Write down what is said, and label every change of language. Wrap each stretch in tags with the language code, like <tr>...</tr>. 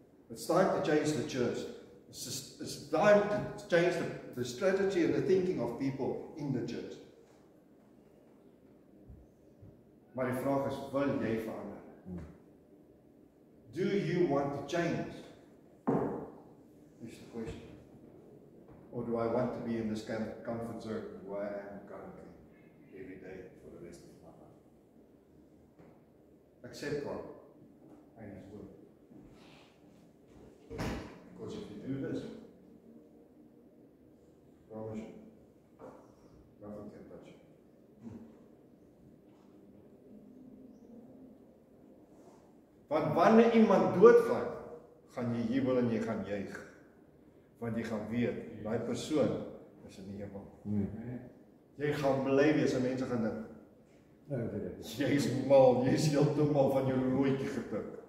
<en>It's time to change the church. It's time to change the strategy and the thinking of people in the church.</en> <af>Maar die vraag is, wil jy verander?</af> <en>Do you want to change? Is the question. Or do I want to be in this kind of comfort zone where I am currently every day for the rest of my life? Accept God and His word. Because if you do this, promise you, nothing can touch you.</en> <af>Want wanneer iemand doodgaan, gaan jy jubel en jy gaan juig. Want jy gaan weet, daai persoon is in die hemel. Hmm. Jy gaan bly wees en mense gaan dink, Nou, vir dit. jy is mal, jy is heeltemal van jou looitjie gepik.</af>